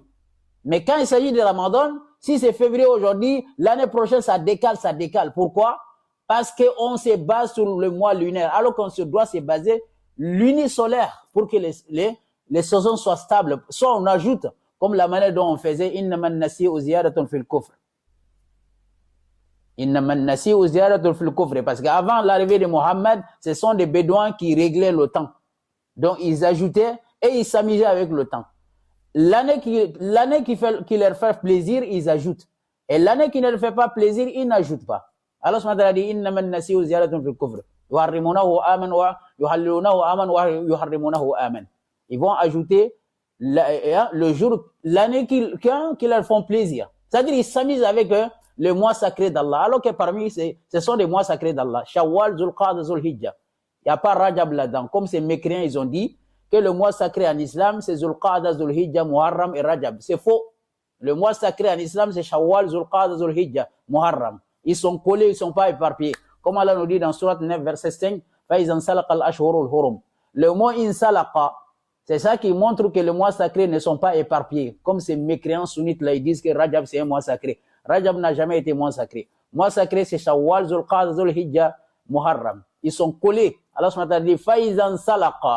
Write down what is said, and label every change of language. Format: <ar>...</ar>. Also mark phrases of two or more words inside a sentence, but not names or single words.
<fr>Mais quand il s'agit de Ramadan, si c'est février aujourd'hui, l'année prochaine, ça décale. Pourquoi? Parce qu'on se base sur le mois lunaire, alors qu'on se doit se baser lunisolaire pour que les saisons soient stables. Soit on ajoute, comme la manière dont on faisait,</fr> <ar>إنما النسيء زيادة في الكفر. إنما النسيء زيادة في الكفر.</ar> <fr>Parce qu'avant l'arrivée de Mohammed, ce sont des bédouins qui réglaient le temps. Donc ils ajoutaient et ils s'amusaient avec le temps. L'année qui leur fait plaisir, ils ajoutent. Et l'année qui ne le fait pas plaisir, il n'ajoute pas.</fr> <ar>الله سبحانه وتعالى dit إنما النسيء زيادة في الكفر. يحرمونه عاما ويحلونه عاما ويحرمونه عاما.</ar> <fr>Ils vont ajouter le jour, l'année qui leur font plaisir. C'est-à-dire ils s'amusent avec le mois sacré d'Allah. Alors que parmi ce sont des mois sacrés d'Allah. Shawwal, Zulqa'dah, Zulhijjah. Il n'y a pas Rajab là-dedans. Comme ces mécréants, ils ont dit que le mois sacré en islam, c'est Zulqa'dah, Zulhijjah, Muharram et Rajab. C'est faux. Le mois sacré en islam, c'est Shawwal, Zulqa'dah, Zulhijjah, Muharram. Ils sont collés, ils ne sont pas éparpillés. Comme Allah nous dit dans Surat 9, verset 5,</fr> <ar>فَإِذَا انْسَلَقَ الْأَشْهُرُ الْحُرُمُ.</ar> <fr>Le mot insalaqa, c'est ça qui montre que les mois sacrés ne sont pas éparpillés. Comme ces mécréants sunnites là, ils disent que Rajab c'est un mois sacré. Rajab n'a jamais été mois sacré. Mois sacré, c'est Shawwal, Zulqa'dah, Zulhijjah, Muharram. Ils sont collés.</fr> <ar>الله سبحانه وتعالى</ar> <fr>dit</fr> <ar>فَإِذَا انْسَلَقَ.</ar>